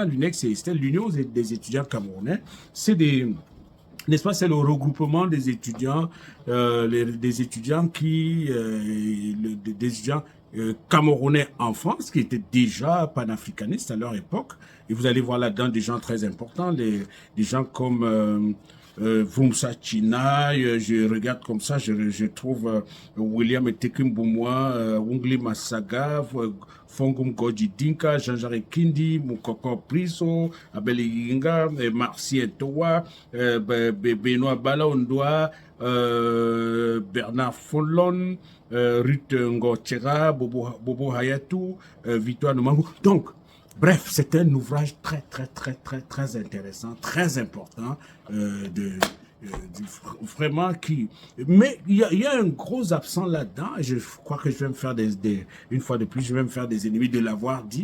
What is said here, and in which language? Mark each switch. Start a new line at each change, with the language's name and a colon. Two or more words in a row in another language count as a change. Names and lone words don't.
French: L'UNEC, c'est l'Union des étudiants camerounais. N'est-ce pas, c'est le regroupement des étudiants, des étudiants des étudiants camerounais en France, qui étaient déjà panafricanistes à leur époque. Et vous allez voir là-dedans des gens très importants, des gens comme Vumsa Chinaï, je regarde comme ça, je trouve William Tekimboumoua, Wungli Massaga, Fongum Goji Dinka, Jean-Jacques Kindi, Mukoko Priso, Abel Yinga, Marcien Towa, Benoît Balaondoa, Bernard Follon, Ruth Ngotchera, Bobo Hayatou, Victoire Noumangou. Donc, bref, c'est un ouvrage très, très, très, très, très intéressant, très important, vraiment qui... Mais il y a un gros absent là-dedans, et je crois que je vais me faire une fois de plus, je vais me faire des ennemis de l'avoir dit.